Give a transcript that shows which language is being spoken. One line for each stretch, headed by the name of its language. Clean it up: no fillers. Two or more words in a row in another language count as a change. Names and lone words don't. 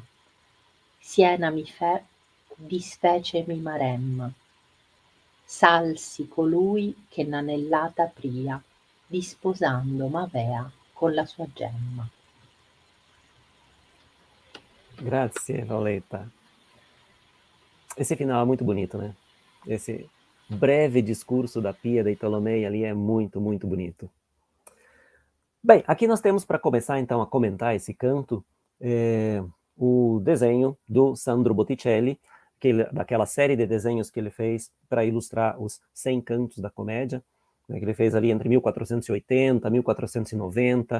Italian: Siena mi fe, disfece mi maremma. Salsi colui che n'anellata pria, disposando m'avea con la sua gemma. Grazie, Paoletta.
Portuguese: Esse final é muito bonito, né? Esse breve discurso da Pia dei Ptolomei ali é muito, muito bonito. Bem, aqui nós temos, para começar então a comentar esse canto, o desenho do Sandro Botticelli, daquela série de desenhos que ele fez para ilustrar os 100 cantos da comédia, né, que ele fez ali entre 1480 e 1490.